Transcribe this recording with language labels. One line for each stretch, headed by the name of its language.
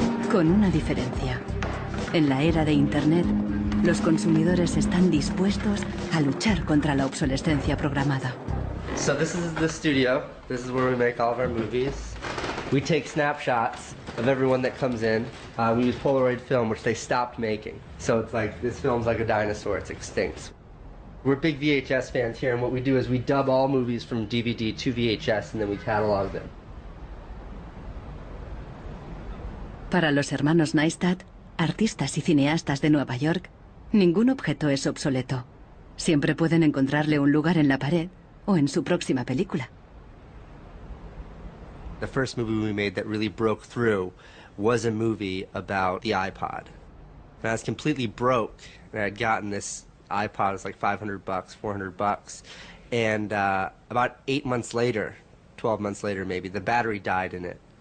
Spanish: Con una diferencia. En la era de Internet, los consumidores están dispuestos a luchar contra la obsolescencia programada.
English: So this is the studio. This is where we make all of our movies. We take snapshots of everyone that comes in. We use Polaroid film, which they stopped making. So it's like, this film's like a dinosaur, it's extinct. We're big VHS fans here, and what we do is we dub all movies from DVD to VHS, and then we catalog them.
Spanish: Para los hermanos Neistat, artistas y cineastas de Nueva York, ningún objeto es obsoleto. Siempre pueden encontrarle un lugar en la pared o en su próxima película.
English: The first movie we made that really broke through was a movie about the iPod. And I was completely broke, and I had gotten this iPod, it was like $500, $400, And about 8 months later, 12 months later maybe, the battery died in it.